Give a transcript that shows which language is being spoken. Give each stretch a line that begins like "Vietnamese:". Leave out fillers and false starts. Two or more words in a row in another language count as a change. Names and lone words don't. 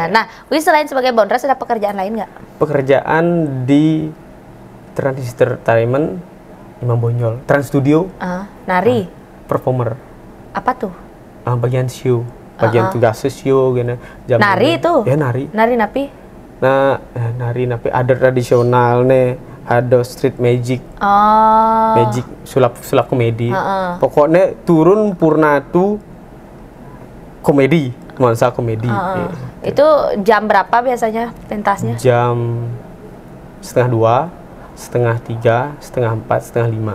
Indonesian: Nah, Wi selain sebagai bonres ada pekerjaan lain nggak? Pekerjaan di Trans Entertainment Imam Bonjol, Trans Studio. Nari. Performer. Apa tuh? Bagian show, bagian tugas show gitu. Nari itu? Ya nari. Nari napi? Nah, nari napi ada tradisional nih. Ada
English: street magic,
Indonesian: magic sulap komedi. Pokoknya turun purna tu komedi, nuansa komedi. Itu jam berapa biasanya pentasnya? Jam 1:30, 1:30, 3, 1:30, 4, 1:30.